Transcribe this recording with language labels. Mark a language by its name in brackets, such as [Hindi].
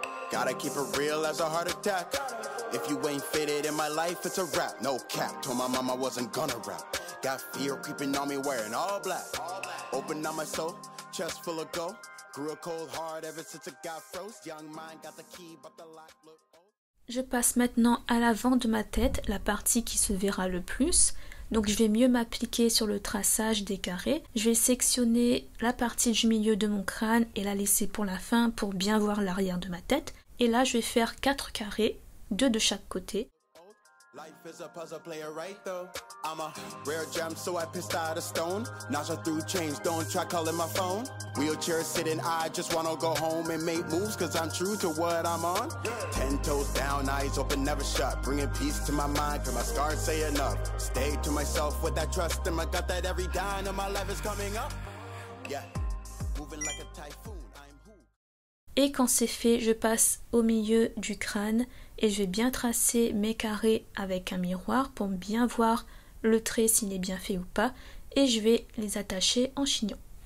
[English] Gotta keep it real as a heart attack. If you ain't fitted in my life, it's a rap. No cap. Told my mom I wasn't gonna rap. Got fear creeping on me wearing all black. Open up my soul, chest full of gold. Grew a cold heart ever since it got froze. Young mind got the key, but the lock look old. [French] Je passe maintenant à l'avant de ma tête, la partie qui se verra le plus. Donc je vais mieux m'appliquer sur le traçage des carrés. Je vais sectionner la partie du milieu de mon crâne et la laisser pour la fin pour bien voir l'arrière de ma tête. Et là je vais faire 4 carrés, 2 de chaque côté. [English] Life is a puzzle player, right though. I'm a rare gem, so I pissed out a stone. Nausea through change, don't try calling my phone. Wheelchair sitting, I just wanna go home and make moves, cause I'm true to what I'm on. 10 toes down, eyes open, never shut. Bringing peace to my mind, cause my scars say enough. Stay to myself with that trust in my gut that every dime of my life is coming up. Yeah, moving like a typhoon. [French] Et quand c'est fait, je passe au milieu du crâne et je vais bien tracer mes carrés avec un miroir pour bien voir le trait s'il est bien fait ou pas et je vais les attacher en chignon.